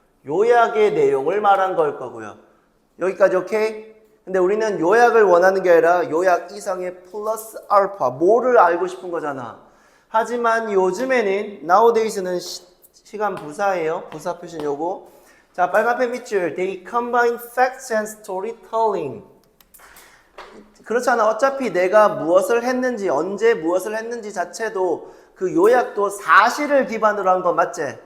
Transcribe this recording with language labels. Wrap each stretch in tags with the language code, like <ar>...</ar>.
<ko>요약의 내용을 말한 걸 거고요. 여기까지 오케이? 근데 우리는 요약을 원하는 게 아니라 요약 이상의 플러스 알파 뭐를 알고 싶은 거잖아. 하지만 요즘에는 nowadays는 시간 부사예요. 부사 표시는 요거. 자, 빨간펜 밑줄.</ko> <en>They combine facts and storytelling.</en> <ko>그렇잖아. 어차피 내가 무엇을 했는지, 언제 무엇을 했는지 자체도 그 요약도 사실을 기반으로 한 거 맞지?</ko>